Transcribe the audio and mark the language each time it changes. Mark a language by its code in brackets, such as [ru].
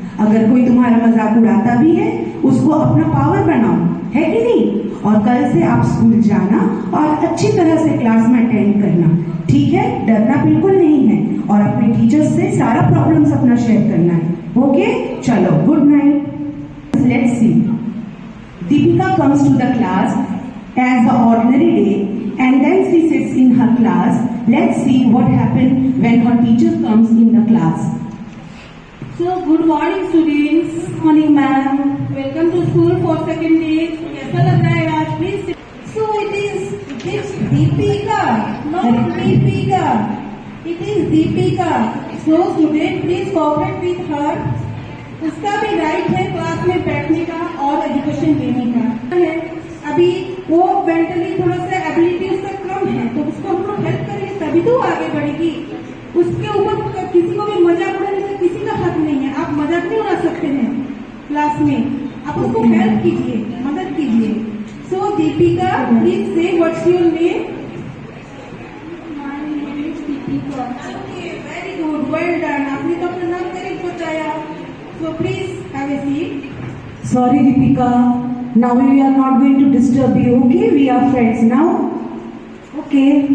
[hi] अगर कोई तुम्हारा मजाक उड़ाता भी है उसको अपना पावर बनाओ, है कि नहीं? और कल से आप स्कूल जाना और अच्छी तरह से क्लास में अटेंड करना, ठीक है? डरना बिल्कुल नहीं है और अपने टीचर्स से सारा प्रॉब्लम्स अपना शेयर करना है। ओके, चलो good night. [en] Let's see, Deepika comes to the class as the ordinary day and then she sits in her class. Let's see what happened when her teacher comes in the class. So good morning students. Morning ma'am. Welcome to school for second day. [hi] कैसा लग रहा है आज? [en] Please. So it is Deepika, not Deepika. It is Deepika. So student please cooperate with her. [hi] उसका भी right है class में बैठने का और एजुकेशन देने का है। अभी वो मेंटली थोड़ा सा एबिलिटी उसका कम है, तो उसको हम लोग हेल्प करेंगे तभी तो आगे बढ़ेगी। उसके ऊपर किसी को भी मजाक उड़ाने का किसी का हक नहीं है। आप मजाक नहीं उड़ा सकते हैं क्लास में, आप उसको हेल्प कीजिए, मदद कीजिए। [en] So Deepika please say what's your name? My name is Deepika. Okay, very good, well done. [hi] आपने तो अपना नाम करेक्ट बताया। [en] So please have a seat. Sorry Deepika, now we are not going to disturb you, okay? We are friends now. Okay.